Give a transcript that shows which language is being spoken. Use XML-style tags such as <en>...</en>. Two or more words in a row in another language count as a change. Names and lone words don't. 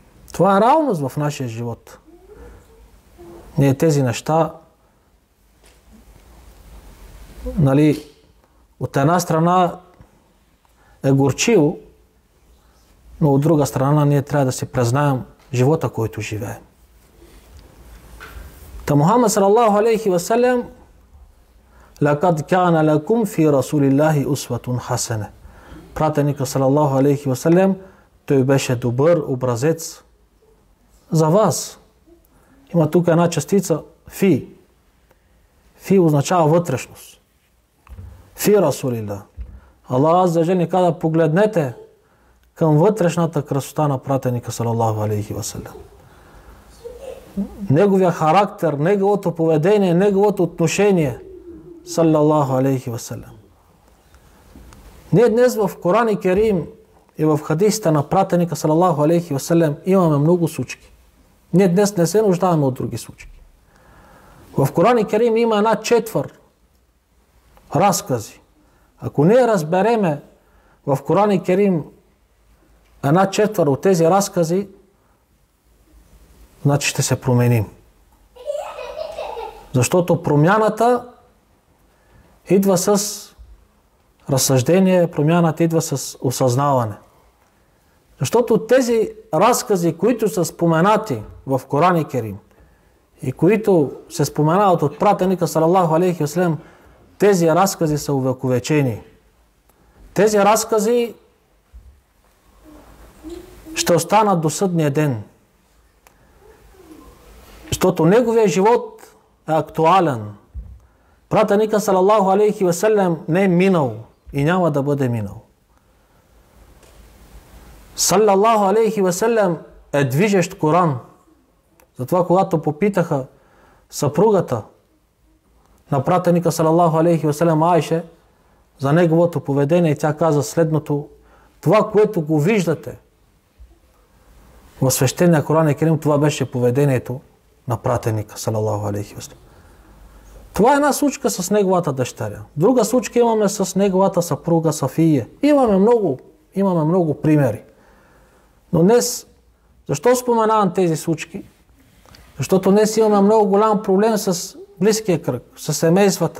<bg>Това е реалност в нашия живот. Ние тези неща, нали, от една страна е горчиво, но от друга страна ние трябва да си признаем живота, който живеем.</bg> <ar>Та Мухаммад صلى الله عليه وسلم: "لقد كان لكم في رسول الله أسوة حسنة."</ar> <bg>Пратеника</bg> <ar>صلى الله عليه وسلم,</ar> <bg>той беше добър образец за вас. Има тук една частица фи. Фи означава вътрешност.</bg> <ar>في رسول الله.</ar> <bg>Аллах</bg> <ar>عز وجل</ar> <bg>ни каза: погледнете към вътрешната красота на пратеника</bg> <ar>صلى الله عليه وسلم.</ar> <bg>Неговия характер, неговото поведение, неговото отношение</bg> <ar>صلى الله عليه وسلم.</ar> <bg>Ние днес в Коран Керим и в хадисите на пратеника</bg> <ar>صلى الله عليه وسلم</ar> <bg>имаме много случки. Ние днес не се нуждаем от други случки. В Коран Керим има една четвър разкази. Ако ние разбереме в Коран Керим една четвър от тези разкази, значи ще се променим. Защото промяната идва с разсъждение, промяната идва с осъзнаване. Защото тези разкази, които са споменати в Коран Керим и които се споменават от пратеника</bg> <ar>صلى الله عليه وسلم,</ar> <bg>тези разкази са увековечени. Тези разкази ще останат до съдния ден. Защото неговия живот е актуален. Пратеника</bg> <ar>صلى الله عليه وسلم</ar> <bg>не е минал и няма да бъде минал.</bg> <ar>صلى الله عليه وسلم</ar> <bg>е движещ Коран. Затова когато попитаха съпругата на пратеника</bg> <ar>صلى الله عليه وسلم</ar> <bg>Айша за неговото поведение, тя каза следното: това, което го виждате в свещения Коран Керим, това беше поведението на пратеника</bg> <ar>صلى الله عليه وسلم.</ar> <bg>Това е една случка с неговата дъщеря. Друга случка имаме с неговата съпруга Сафия. Имаме много примери. Но днес, защо споменавам тези случки? Защото днес имаме много голям проблем с близкия кръг, с семействата.</bg>